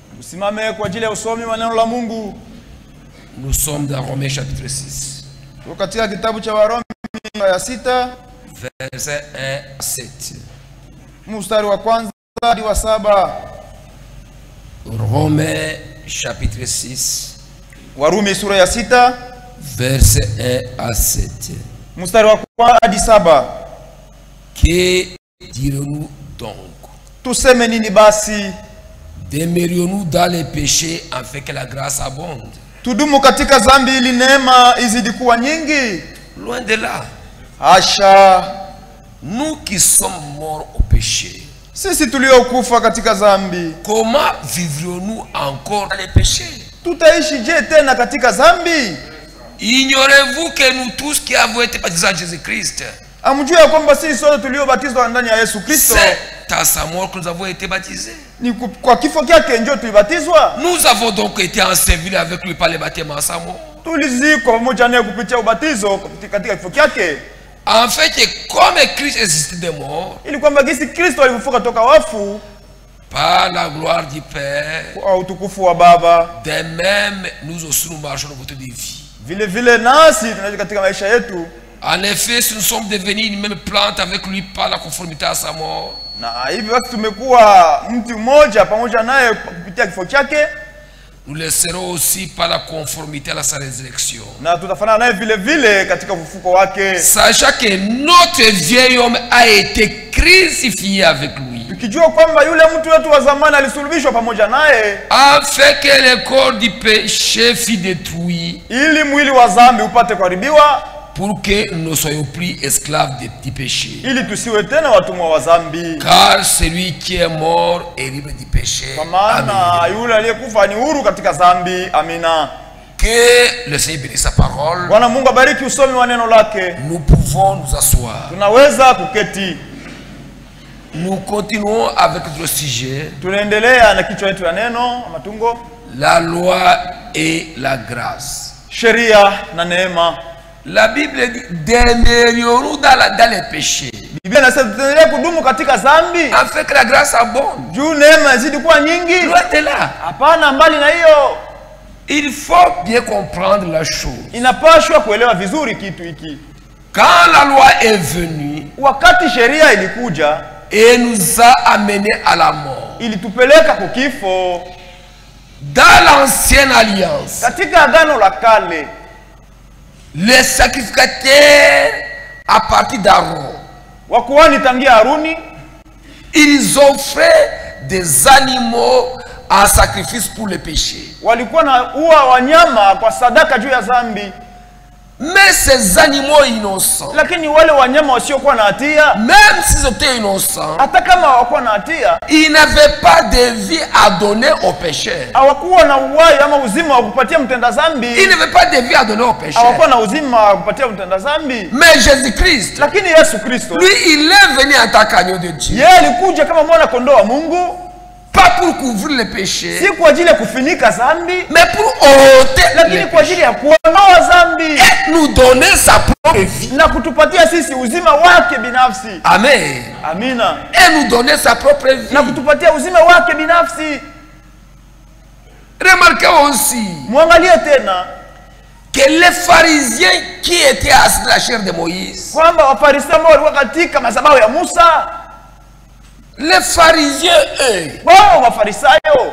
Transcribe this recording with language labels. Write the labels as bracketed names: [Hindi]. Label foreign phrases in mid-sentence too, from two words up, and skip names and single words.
[French] Nous sommes dans Romains chapitre 6. Verset 1 à 7. Romains chapitre 6. [Swahili] Warumi sura ya 6 [French] verset 1 à 7. [Swahili] Mstari wa kwanza hadi 7. [French] Que dirons-nous donc? [Swahili] Tuseme nini basi? [French] Demeurions-nous dans les péchés afin que la grâce abonde? [Swahili] Tudumu katika dhambi ili neema izidi kuwa nyingi? [French] Loin de là. [Swahili] Asha. [French] Nous qui sommes morts au péché, [Swahili] sisi tuliokufa katika dhambi, [French] comment vivrions-nous encore dans les péchés? [Swahili] Tutaishi je tena katika dhambi? [French] Ignorez-vous que nous tous qui avons été baptisés en Jésus-Christ, [Swahili] amjue ya kwamba sisi sote tuliobatizwa ndani ya Yesu Kristo, [French] c'est à sa mort que nous avons été baptisés. [Swahili] Ni kwa kifo chake ndio tulibatizwa. [French] Nous avons donc été ensevelis avec lui par le baptême en sa mort. [Swahili] Tulizikwa pamoja naye kupitia ubatizo katika kifo chake. [French] En fait, comme Christ existait des morts, [Swahili] ili kwamba gisi Kristo alifufuka toka wafu, [French] par la gloire du Père, [Swahili] kwa utukufu wa Baba, [French] de même nous aussi nous marchons dans votre vie. [Swahili] Vile vile nasi tunaishi katika maisha yetu. [French] En effet, si nous sommes devenus une même plante avec lui par la conformité à sa mort, [Swahili] na hivi basi tumekuwa mtu mmoja pamoja naye kupitia kifo chake, [French] nous le serons aussi par la conformité à sa résurrection. [Swahili] Na tutafanana naye vile vile katika ufufuko wake. [French] Sachant que notre vieil homme a été crucifié avec lui. [Swahili] Tukijua kwamba yule mtu wetu wa zamani alisulubishwa pamoja naye, [French] afin que le corps du péché fût détruit, [Swahili] ili mwili wa dhambi upate kuharibiwa, [French] pour que nous ne soyons plus esclaves du péché. [Swahili] Ili tusiwe tena watumwa wa dhambi. [French] Car celui qui est mort est libre du péché. [Swahili] Kwa maana yule aliyekufa ni huru katika dhambi. Amina. [French] Que le Seigneur bénisse sa parole. [Swahili] Bwana Mungu abariki usomi wa neno lake. [French] Nous pouvons nous asseoir. [Swahili] Tunaweza kuketi. [French] Nous continuons avec notre sujet. [Swahili] Tunaendelea na kichwa chetu ya neno matungo. [French] La loi et la grâce. [Swahili] Sheria na neema. [French] La Bible dit demeurions-nous dans les péchés. [Swahili] Biblia inasema tuendelee kudumu katika dhambi [French] afin que la grâce abonde. [Swahili] Juu neema izidi kuwa nyingi. [French] Loin de là. [Swahili] Hapana, mbali na hiyo. [French] Il faut bien comprendre la chose. [Swahili] Inapaswa kuelewa vizuri kitu hiki. [French] Quand la loi est venue, [Swahili] wakati sheria ilikuja, [French] et nous a amenés à la mort, [Swahili] ilitupeleka kwa kifo. [French] Dans l'ancienne alliance, [Swahili] katika agano la kale, [French] les sacrificateurs à partir d'Aaron, [Swahili] wakuhani tangia Haruni, [French] ils offraient des animaux en sacrifice pour le péché. [Swahili] Walikuwa na ua wanyama kwa sadaka juu ya dhambi. [French] Mais ces animaux innocents, [Swahili] lakini wale wanyama wasiokuwa na hatia, [French] même s'ils étaient innocents, [Swahili] hata kama hawakuwa na hatia, [French] ils n'avaient pas de vie à donner aux pécheurs. [Swahili] Hawakuwa na uhai ama uzima wa kupatia mtenda dhambi. [French] Ils n'avaient pas de vie à donner aux pécheurs. [Swahili] Hawakuwa na uzima wa kupatia mtenda dhambi. [French] Mais Jésus-Christ, [Swahili] lakini Yesu Kristo, [French] lui, il est venu en tant qu'agneau de Dieu. [Swahili] Yeye alikuja kama mwana kondoo wa Mungu. [French] Pas pour couvrir les péchés, [Swahili] si kwa ajili ya kufunika dhambi, [French] mais pour ôter, [Swahili] lakini kwa ajili ya kuondoa dhambi, [French] et nous donner sa propre vie, [Swahili] na kutupatia sisi uzima wake binafsi. [French] Amen. [Swahili] Amina. [French] Et nous donner sa propre vie, [Swahili] na kutupatia uzima wake binafsi. [French] Remarquez aussi, [Swahili] muangalie tena, [French] que les pharisiens qui étaient assis dans la chair de Moïse, [Swahili] kwamba wafarisayo ambao walikuwa katika madhabahu ya Musa, [French] les pharisiens, eux, [Swahili] wao wafarisayo,